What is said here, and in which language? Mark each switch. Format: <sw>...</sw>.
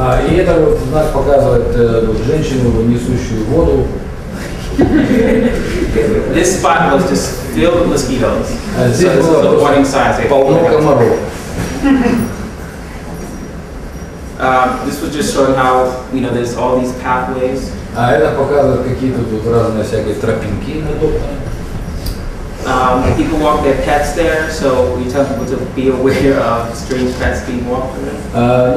<ru>И это вот знак показывает женщину, несущую воду.</ru> <en>This spot was just filled with mosquitoes. So this is a warning sign.</en> <ru>Полно комаров.</ru> <en>This was just showing how, you know, there's all these pathways.</en> <ru>А это показывает какие-то тут разные всякие тропинки натоптанные.</ru> <en>People walk their pets there, so we tell people to be aware of strange pets being walked around.</en>